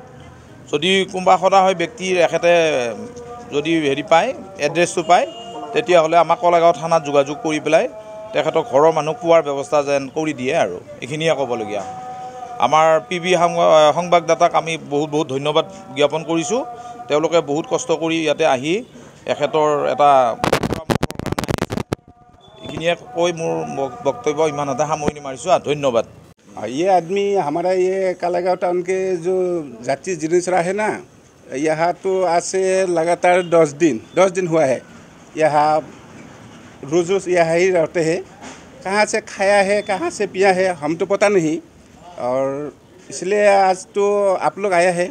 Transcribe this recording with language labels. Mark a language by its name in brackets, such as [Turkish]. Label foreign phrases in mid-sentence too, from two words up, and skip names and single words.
[Assamese] যদি কোনোবা সদায় ব্যক্তিৰ এখেতে যদি পায় এড্ৰেছটো পায় তেতিয়াহ'লে আমাৰ কলাইগাঁও থানাত যোগাযোগ কৰি পেলাই তেখেতক ঘৰৰ মানুহ পোৱাৰ ব্যৱস্থা যেন কৰি দিয়ে আৰু এইখিনিয়ে ক'বলগীয়া। আমাৰ পিবি সংবাদদাতাক আমি বহুত ধন্যবাদ জ্ঞাপন কৰিছোঁ। তেওঁলোকে বহুত কষ্ট কৰি ইয়াতে আহি এখেতৰ এটা পৰামৰ্শৰ কাৰণে আহিছে। এইখিনিয়ে কৈ মোৰ বক্তব্য ইমানতে সামৰণি মাৰিছোঁ। ধন্যবাদ। [Hindi] ये आदमी हमारा ये कलागाँव टाउन के जो जाति जिनिसरा है ना, यहाँ तो आज से लगातार 10 दिन हुआ है। यहाँ रोज़ यहाँ ही रहते हैं। कहाँ से खाया है कहाँ से पिया है हम तो पता नहीं, और इसलिए आज तो आप लोग आया है।